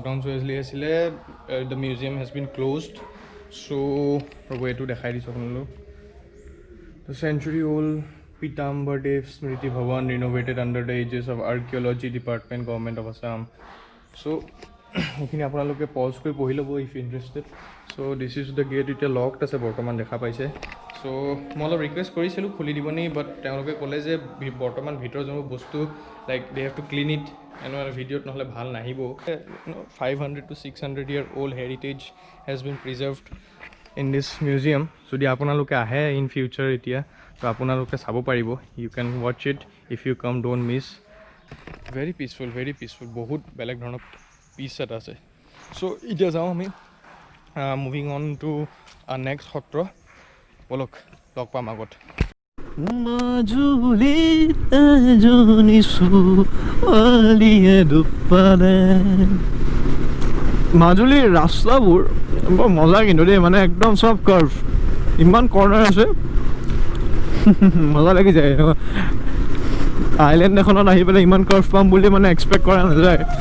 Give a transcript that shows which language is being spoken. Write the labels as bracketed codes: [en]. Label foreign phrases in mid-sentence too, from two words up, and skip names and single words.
[as] লকডাউন চলি আছিলে [en] the museum has been closed so' [as] ৰ'ব এইটো দেখাই দিছোঁ আপোনালোক [en] the century old পীতাম্বৰদেৱ স্মৃতি ভৱন renovated under the aegis of archaeology department government of Assam so' [as] সেইখিনি আপোনালোকে পজ কৰি পঢ়ি ল'ব [en] if interested so this is the gate [as] এতিয়া লকড আছে বৰ্তমান দেখা পাইছে চ' মই অলপ ৰিকুৱেষ্ট কৰিছিলোঁ খুলি দিবনি বাট তেওঁলোকে ক'লে যে বৰ্তমান ভিতৰৰ যোনবোৰ বস্তু [en] like they have to clean it [as] এনেকুৱা ভিডিঅ'ত নহ'লে ভাল নাহিব [en] 500 to 600 year old heritage has been preserved in this museum [as] যদি আপোনালোকে আহে [en] in future [as] এতিয়া তো আপোনালোকে চাব পাৰিব [en] you can watch it if you come don't miss very peaceful [as] বহুত বেলেগ ধৰণৰ পিচ এটা আছে চ' এতিয়া যাওঁ আমি [en] moving on to next [as] সত্ৰ বলক লগ পাম আগত মাজুলীৰ ৰাস্তাবোৰ বৰ মজা কিন্তু দেই মানে একদম চব কাৰ্ভ ইমান কৰ্ণাৰ আছে মজা লাগি যায় আইলেণ্ড এখনত আহি পেলাই ইমান কাৰ্ভ পাম বুলি মানে এক্সপেক্ট কৰা নাযায়